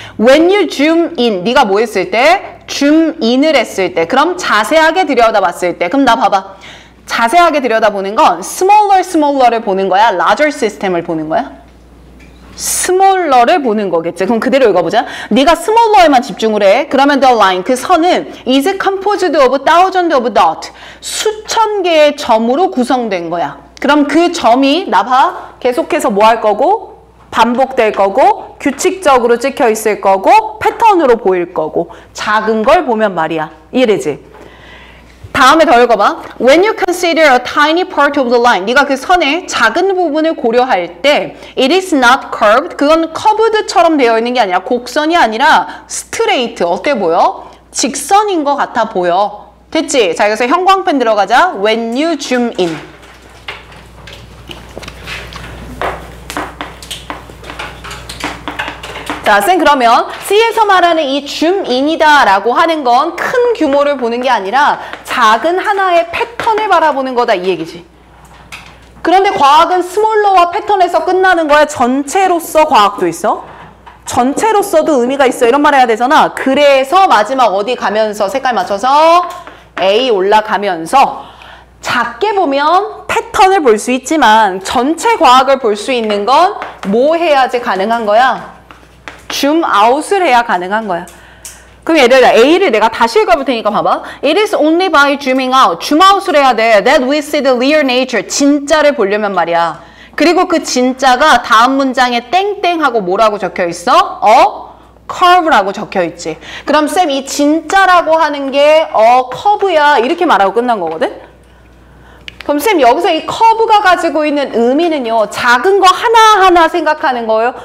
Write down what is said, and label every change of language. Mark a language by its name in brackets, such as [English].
[English] When you zoom in, [Korean] 네가 뭐 했을 때? zoom in을 했을 때. 그럼 자세하게 들여다봤을 때. 그럼 나 봐봐. 자세하게 들여다보는 건 smaller를 보는 거야? larger system을 보는 거야? smaller를 보는 거겠지. 그럼 그대로 읽어보자. 네가 smaller에만 집중을 해. 그러면 [English] the line, [Korean] 그 선은 [English] is composed of thousands of dots. [Korean] 수천 개의 점으로 구성된 거야. 그럼 그 점이 나 봐. 계속해서 뭐 할 거고? 반복될 거고, 규칙적으로 찍혀 있을 거고, 패턴으로 보일 거고, 작은 걸 보면 말이야. 이해되지? 다음에 더 읽어봐. [English] When you consider a tiny part of the line. [Korean] 네가 그 선의 작은 부분을 고려할 때 [English] it is not curved. [Korean] 그건 커브드처럼 되어 있는 게 아니라 곡선이 아니라 straight. 어때 보여? 직선인 것 같아 보여. 됐지? 자, 여기서 형광펜 들어가자. [English] When you zoom in. [Korean] 자, 쌤 그러면 C에서 말하는 이 줌인이다 라고 하는 건 큰 규모를 보는 게 아니라 작은 하나의 패턴을 바라보는 거다 이 얘기지. 그런데 과학은 스몰러와 패턴에서 끝나는 거야? 전체로서 과학도 있어? 전체로서도 의미가 있어. 이런 말 해야 되잖아. 그래서 마지막 어디 가면서 색깔 맞춰서 A 올라가면서 작게 보면 패턴을 볼 수 있지만 전체 과학을 볼 수 있는 건 뭐 해야지 가능한 거야? 줌 아웃을 해야 가능한 거야. 그럼 예를 들어 A를 내가 다시 읽어볼 테니까 봐봐. [English] It is only by zooming out. [Korean] 줌 아웃을 해야 돼. [English] That we see the real nature. [Korean] 진짜를 보려면 말이야. 그리고 그 진짜가 다음 문장에 땡땡하고 뭐라고 적혀 있어? curve라고 적혀 있지. 그럼 쌤 이 진짜라고 하는 게 커브야 이렇게 말하고 끝난 거거든? 그럼 쌤 여기서 이 커브가 가지고 있는 의미는요. 작은 거 하나하나 생각하는 거예요?